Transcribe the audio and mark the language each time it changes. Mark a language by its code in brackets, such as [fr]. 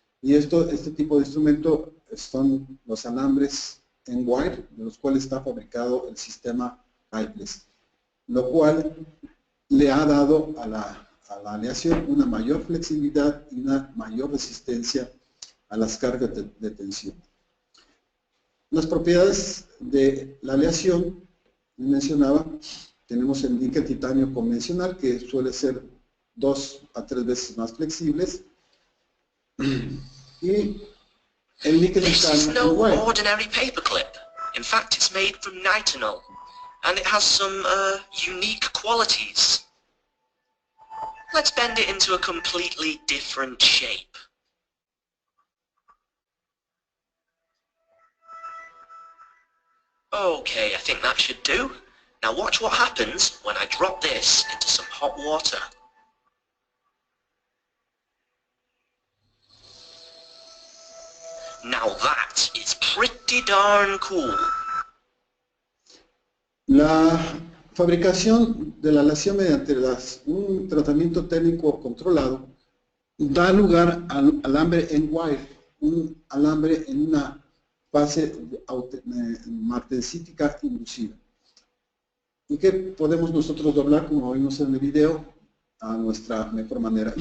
[es] Y este tipo de instrumento son los alambres en wire, de los cuales está fabricado el sistema Hyflex, lo cual le ha dado a la aleación una mayor flexibilidad y una mayor resistencia a las cargas de tensión. Las propiedades de la aleación, mencionaba, tenemos el níquel-titanio convencional, que suele ser 2 a 3 veces más flexibles, y el níquel-titanio [en] This is no ordinary paperclip. In fact, it's made from nitinol, and it has some unique qualities. Let's bend it into a completely different shape. Okay, I think that should do. Now watch what happens when I drop this into some hot water. Now that is pretty darn cool. [es] La fabricación de la aleación mediante un tratamiento térmico controlado da lugar al alambre en wire, un alambre en una fase martensítica inducida, y que podemos nosotros doblar, como vimos en el video, a nuestra mejor manera.